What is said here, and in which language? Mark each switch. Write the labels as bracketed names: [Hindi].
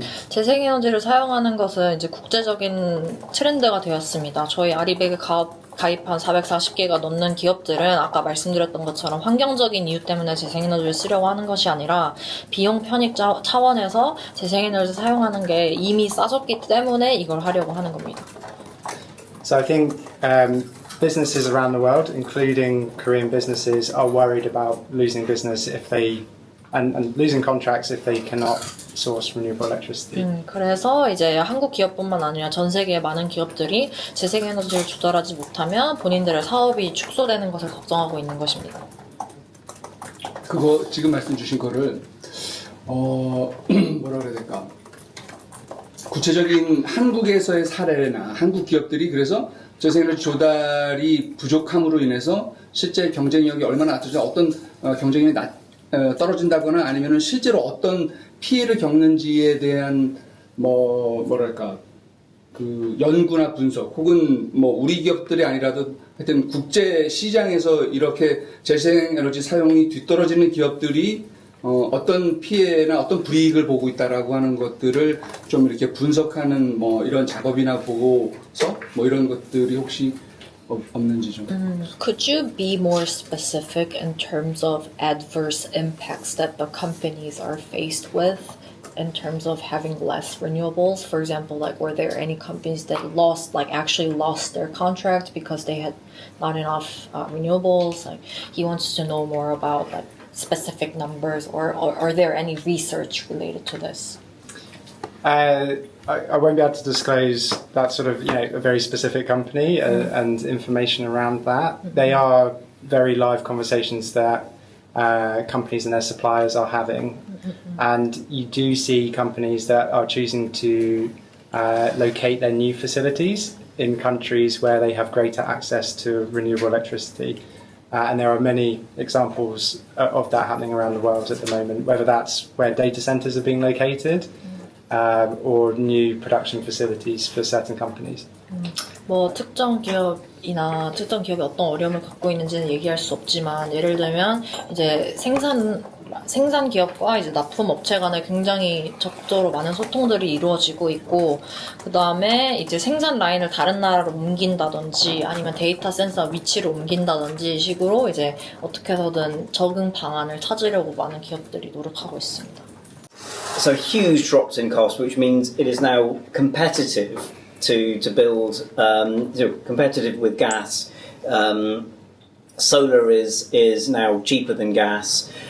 [Korean] 재생에너지를 사용하는 것은 이제 국제적인 트렌드가 되었습니다. 저희 아리백의 가입한 440개가 넘는 기업들은 아까 말씀드렸던 것처럼 환경적인 이유 때문에 재생에너지를 쓰려고 하는 것이 아니라 비용 편익 차원에서 재생에너지를 사용하는 게 이미 싸졌기 때문에 이걸 하려고 하는 겁니다. [English] So I think businesses around the world, including Korean businesses, are worried about losing business if they and losing contracts if they cannot source renewable electricity. [Korean] 그래서 이제 한국 기업뿐만 아니라 전 세계의 많은 기업들이 재생에너지를 조달하지 못하면 본인들의 사업이 축소되는 것을 걱정하고 있는 것입니다. 그거 지금 말씀 주신 거를 뭐라 그래야 될까? 구체적인 한국에서의 사례나 한국 기업들이 그래서 재생에너지 조달이 부족함으로 인해서 실제 경쟁력이 얼마나 낮아져 어떤 경쟁력이 떨어진다거나 아니면은 실제로 어떤 피해를 겪는지에 대한 뭐랄까 그 연구나 분석 혹은 뭐 우리 기업들이 아니라도 하여튼 국제 시장에서 이렇게 재생에너지 사용이 뒤떨어지는 기업들이 어떤 피해나 어떤 불이익을 보고 있다라고 하는 것들을 좀 이렇게 분석하는 뭐 이런 작업이나 보고서 뭐 이런 것들이 혹시 없는지 좀. [English] Could you be more specific in terms of adverse impacts that the companies are faced with in terms of having less renewables? For example, like were there any companies that actually lost their contract because they had not enough renewables? Like he wants to know more about like specific numbers, or are there any research related to this? I won't be able to disclose that sort of, a very specific company and information around that. They are very live conversations that companies and their suppliers are having. And you do see companies that are choosing to locate their new facilities in countries where they have greater access to renewable electricity. And there are many examples of that happening around the world at the moment, whether that's where data centers are being located or new production facilities for certain companies. [Korean] 뭐 특정 기업이나 특정 기업이 어떤 어려움을 갖고 있는지는 얘기할 수 없지만 예를 들면 이제 생산 기업과 이제 납품 업체 간에 굉장히 적절로 많은 소통들이 이루어지고 있고 그 다음에 이제 생산 라인을 다른 나라로 옮긴다든지 아니면 데이터 센서 위치를 옮긴다든지 식으로 이제 어떻게 해서든 적응 방안을 찾으려고 많은 기업들이 노력하고 있습니다. [English] So huge drops in cost, which means it is now competitive to build, competitive with gas. Solar is now cheaper than gas.